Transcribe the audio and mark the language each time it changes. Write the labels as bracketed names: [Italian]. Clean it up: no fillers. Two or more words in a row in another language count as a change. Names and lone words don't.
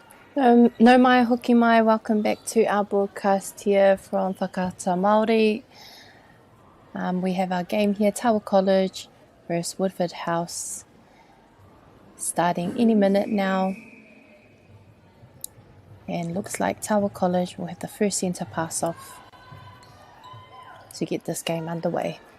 [Māori] No mai, hoki mai, [English] welcome back to our broadcast here from Whakaata Māori. We have our game here, Tawa College versus Woodford House, starting any minute now. And looks like Tawa College will have the first centre pass off to get this game underway.